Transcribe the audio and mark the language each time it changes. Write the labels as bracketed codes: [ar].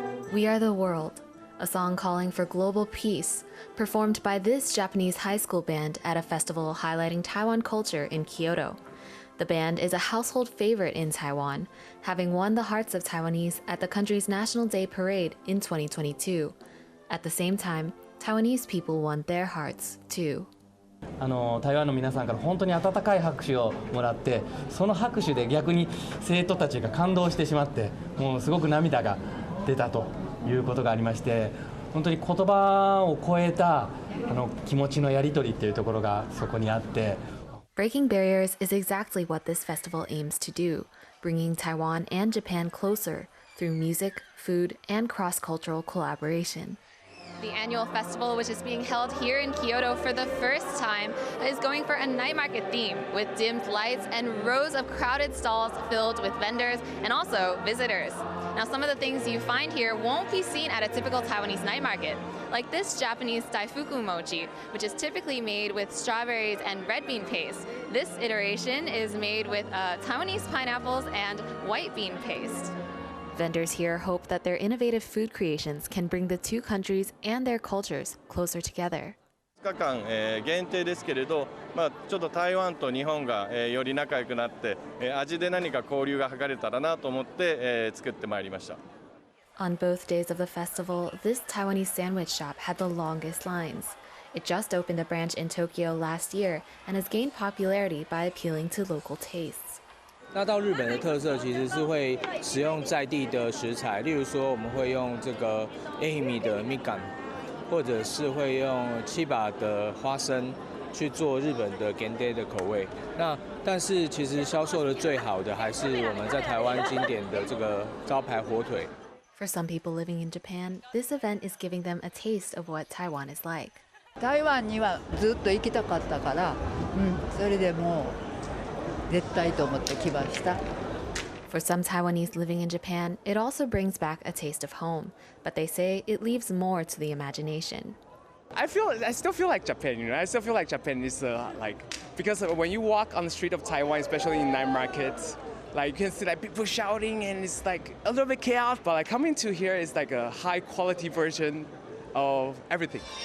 [en] We Are the World, a song calling for global peace, performed by this Japanese high school band at a festival highlighting Taiwan culture in Kyoto. The band is a household favorite in Taiwan, having won the hearts of Taiwanese at the country's National Day Parade in 2022. At the same time, Taiwanese people won their hearts too. [ja] 台湾の皆さんから本当に温かい拍手をもらって、その拍手で逆に生徒たちが感動してしまって、もうすごく涙が出たということがありまして、本当に言葉を超えた気持ちのやり取りっていうところがそこにあって。 [en] Breaking barriers is exactly what this festival aims to do, bringing Taiwan and Japan closer through music, food, and cross-cultural collaboration. The annual festival, which is being held here in Kyoto for the first time, is going for a night market theme with dimmed lights and rows of crowded stalls filled with vendors and also visitors. Now, some of the things you find here won't be seen at a typical Taiwanese night market, like this Japanese daifuku mochi, which is typically made with strawberries and red bean paste. This iteration is made with Taiwanese pineapples and white bean paste. Vendors here hope that their innovative food creations can bring the two countries and their cultures closer together. [ja] 2日間限定ですけれど、ちょっと台湾と日本がより仲良くなって、味で何か交流が図れたらなと思って作ってまいりました。 [en] On both days of the festival, this Taiwanese sandwich shop had the longest lines. It just opened a branch in Tokyo last year and has gained popularity by appealing to local tastes. [zh] 那到日本的特色其实是会使用在地的食材，例如说我们会用这个爱媛的米干，或者是会用七把的花生去做日本的 Genday 的口味。但是其实销售的最好的还是我们在台湾经典的这个招牌火腿。 [en] For some people living in Japan, this event is giving them a taste of what Taiwan is like. [ja] 台湾にはずっと行きたかったから、それでもう絶対と思って来ました。 [en] For some Taiwanese living in Japan, it also brings back a taste of home, but they say it leaves more to the imagination. I still feel like Japan, I still feel like Japan is because when you walk on the street of Taiwan, especially in night markets, like you can see like people shouting and it's like a little bit chaos, but like coming to here is like a high quality version of everything.